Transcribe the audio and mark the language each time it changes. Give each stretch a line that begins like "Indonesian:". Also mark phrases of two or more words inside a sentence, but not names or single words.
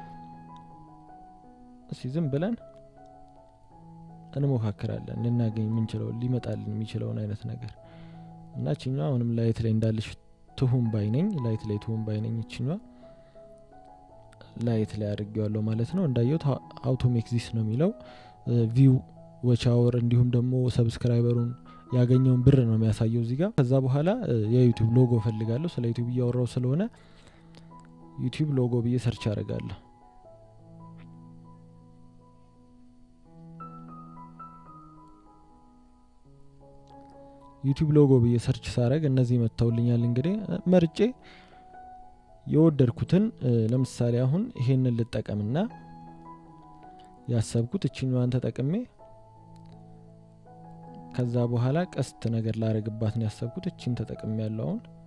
Amharic: እሺ ዝም ብለን እንሞካከራለን ልናገኝ ምንችለው ሊመጣልን የሚችለው አይነት ነገር እና እቺኛው አሁንም ላይት ላይ እንዳልሽ ትሁን ባይነኝ ላይት ላይ ትሁን ባይነኝ እቺኛው ላይት ላይ አድርጌዋለሁ ማለት ነው እንዳየሁት
English: how to make this
Amharic: ነው የሚለው ቪው
English: watch hour
Amharic: እንዲሁም ደግሞ ሰብስክራይበሩን ያገኘውን ብር ነው የሚያሳየው እዚህ ጋር ከዛ በኋላ የዩቲዩብ ሎጎ ፈልጋለሁ ስለ ዩቲዩብ እያወራው ስለሆነ ዩቲዩብ ሎጎ ብዬ ሰርች አደርጋለሁ ዩቲዩብ ሎጎ ብዬ ሰርች ሳረግ እነዚህ መጣውልኛል እንግዲህ መርጬ የወደድኩትን ለምሳሌ አሁን ይሄንን ልጠቀምና ያሰብኩት እቺኛዋን ተጠቅሜ ከዛ በኋላ ቀስት ነገር ላረግባት ነው ያሰብኩት እቺን ተጠቅሜ ያለው አሁን